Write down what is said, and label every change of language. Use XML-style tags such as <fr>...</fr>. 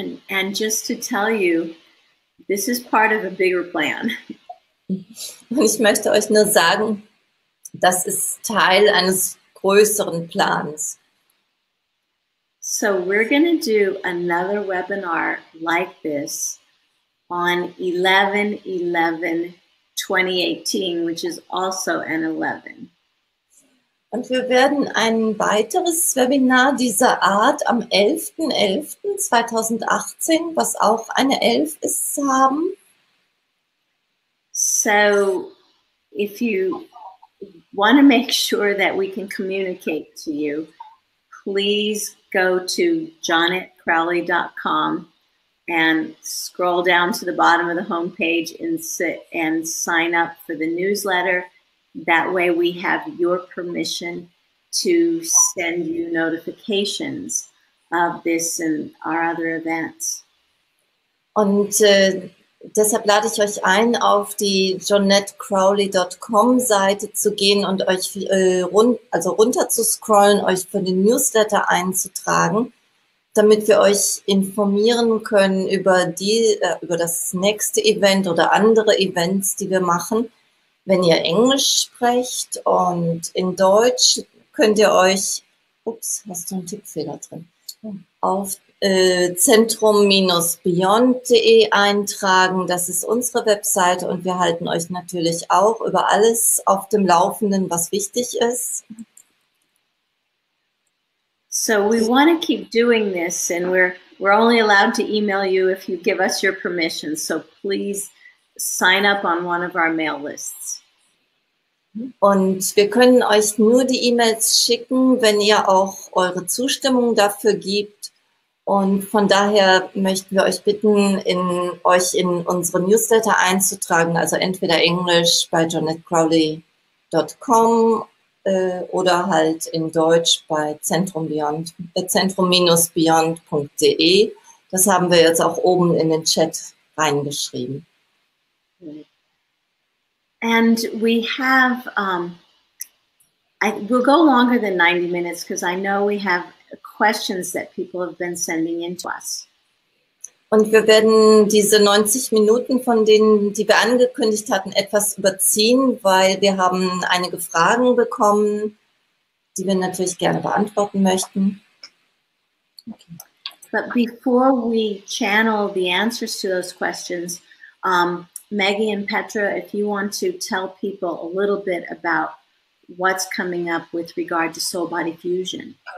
<en>And just to tell you, this is part of a bigger plan.</en> <de>Und ich möchte euch nur sagen, das ist Teil eines größeren Plans.</de> <en>So we're going to do another webinar like this on 11/11/2018, which is also an 11.</en> <de>Und wir werden ein weiteres Webinar dieser Art am 11.11.2018, was auch eine 11 ist, haben.</de> <en>So if you want to make sure that we can communicate to you, please go to JonetteCrowley.com and scroll down to the bottom of the homepage and sign up for the newsletter. That way we have your permission to send you notifications of this and our other events.</en> <de>Und deshalb lade ich euch ein, auf die JonetteCrowley.com Seite zu gehen und euch runter zu scrollen, euch für den Newsletter einzutragen, damit wir euch informieren können über das nächste Event oder andere Events, die wir machen. Wenn ihr Englisch sprecht und in Deutsch könnt ihr euch, hast du einen Tippfehler drin, auf zentrum-beyond.de eintragen. Das ist unsere Webseite und wir halten euch natürlich auch über alles auf dem Laufenden, was wichtig ist.</de> <en>So we want to keep doing this, and we're only allowed to email you if you give us your permission. So please sign up on one of our mail lists.</en> <de>Und wir können euch nur die E-Mails schicken, wenn ihr auch eure Zustimmung dafür gebt. Und von daher möchten wir euch bitten, euch in unsere Newsletter einzutragen, also entweder Englisch bei JonetteCrowley.com oder halt in Deutsch bei zentrum-beyond.de. Das haben wir jetzt auch oben in den Chat reingeschrieben.</de> <en>And we have, we'll go longer than 90 minutes because I know we have questions that people have been sending in to us.</en> <de>Und wir werden diese 90 Minuten, von denen, die wir angekündigt hatten, etwas überziehen, weil wir haben einige Fragen bekommen, die wir natürlich gerne beantworten möchten.</de> <en>Okay. But before we channel the answers to those questions, Maggie and Petra, if you want to tell people a little bit about what's coming up with regard to Soul Body Fusion.</en>